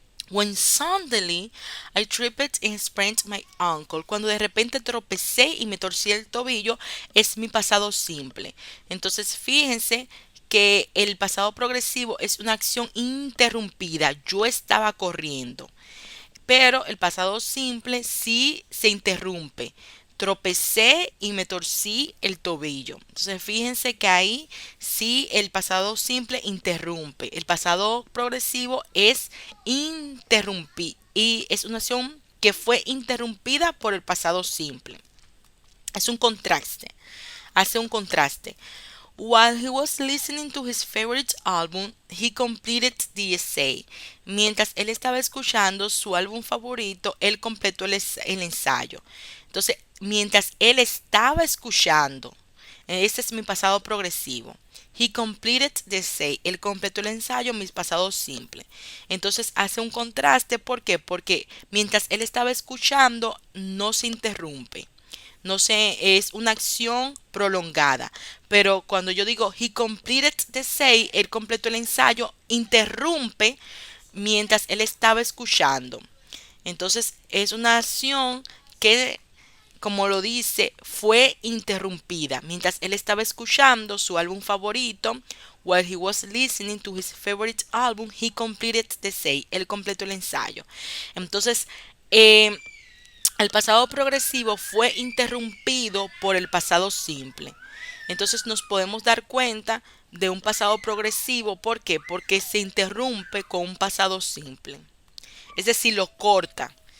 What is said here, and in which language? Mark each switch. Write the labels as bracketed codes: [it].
[en] When suddenly I tripped and sprained my ankle. [es] Cuando de repente tropecé y me torcí el tobillo, es mi pasado simple. Entonces, fíjense que el pasado progresivo es una acción interrumpida. Yo estaba corriendo. Pero el pasado simple sí se interrumpe. Tropecé y me torcí el tobillo. Entonces fíjense que ahí sí el pasado simple interrumpe. El pasado progresivo es interrumpir y es una acción que fue interrumpida por el pasado simple. Es un contraste. Hace un contraste. [en] While he was listening to his favorite album, he completed the essay. [es] Mientras él estaba escuchando su álbum favorito, él completó el ensayo. Entonces, mientras él estaba escuchando, este es mi pasado progresivo. [en] He completed the essay. [es] Él completó el ensayo, mi pasado simple. Entonces hace un contraste. ¿Por qué? Porque mientras él estaba escuchando, no se interrumpe, no sé, es una acción prolongada. Pero cuando yo digo [en] he completed the say, [es] él completó el ensayo, interrumpe mientras él estaba escuchando. Entonces es una acción que, como lo dice, fue interrumpida mientras él estaba escuchando su álbum favorito. [en] While he was listening to his favorite album, he completed the say. [es] Él completó el ensayo. Entonces, eh, el pasado progresivo fue interrumpido por el pasado simple. Entonces nos podemos dar cuenta de un pasado progresivo. ¿Por qué? Porque se interrumpe con un pasado simple. Es decir, lo corta.